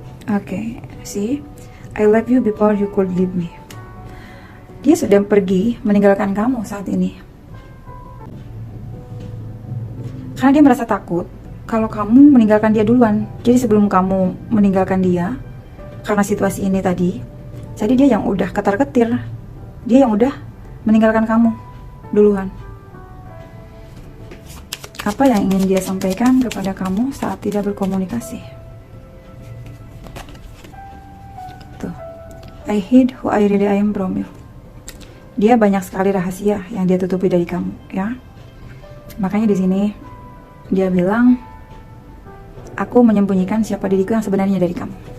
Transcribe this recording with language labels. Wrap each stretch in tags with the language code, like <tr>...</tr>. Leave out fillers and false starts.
<en>Oke, see, I love you before you could leave me.</en> <id>Dia sudah pergi meninggalkan kamu saat ini karena dia merasa takut kalau kamu meninggalkan dia duluan. Jadi sebelum kamu meninggalkan dia, karena situasi ini tadi, jadi dia yang udah ketar-ketir, dia yang udah meninggalkan kamu duluan. Apa yang ingin dia sampaikan kepada kamu saat tidak berkomunikasi?</id> <en>Tuh, I hid who I really am from you.</en> <id>Dia banyak sekali rahasia yang dia tutupi dari kamu, ya. Makanya di sini dia bilang, aku menyembunyikan siapa diriku yang sebenarnya dari kamu.</id>